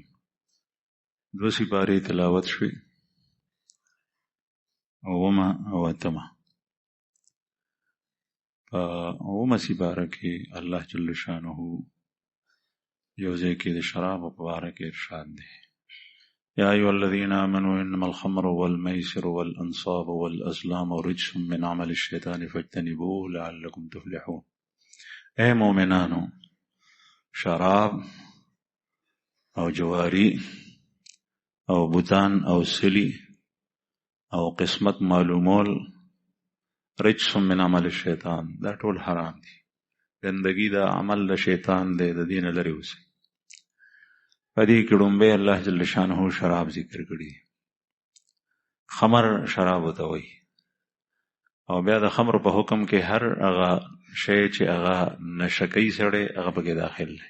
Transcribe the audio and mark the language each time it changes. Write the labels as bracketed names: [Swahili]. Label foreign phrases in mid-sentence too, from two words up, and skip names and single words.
[Pashto] دو سپارې تلاوت شوي، اومه او اتمه. په اومه سپاره کې الله جل شانه یو ځای کې د شرابو په باره کې ارشاد دی: [Arabic] یا ایها الذین آمنوا انما الخمر والمیسر والانصاب والازلام رجس من عمل الشیطان فاجتنبوه لعلکم تفلحون. [Pashto] اے مؤمنانو، شراب او جواری او بوتان او سلی او قسمت معلومول [Arabic] رجس من عمل الشیطان، [Pashto] دا ټول حرام دي. گندگی دا عمل د شیطان دی، د دین لري اوسئ. په دې کې ډومبه الله جل شانه شراب ذکر کړي. خمر شراب ته وایي، او بیا د خمر په حکم کې هر هغه شی چې هغه نشکی سره هغه پکې داخل دی.